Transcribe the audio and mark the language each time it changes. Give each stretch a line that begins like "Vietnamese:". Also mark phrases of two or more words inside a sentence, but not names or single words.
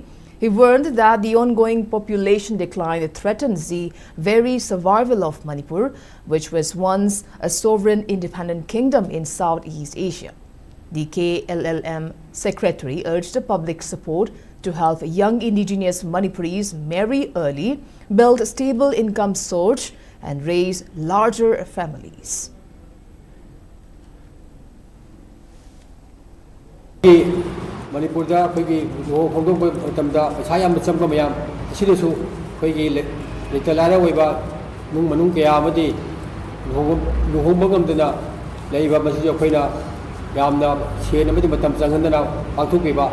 English: He warned that the ongoing population decline threatens the very survival of Manipur, which was once a sovereign independent kingdom in Southeast Asia. The KLLM secretary urged the public support to help young indigenous Manipuris marry early, build a stable income source, and raise larger families.
Manipuri: Manipurda khoi hongdong tamda phaisa yam chamba mayam sidasu khoi letalara oiba nung manung kaya amadi luhongbagam dana leiba masi khoina yamna sen amadi matam changhandana pangthokbiba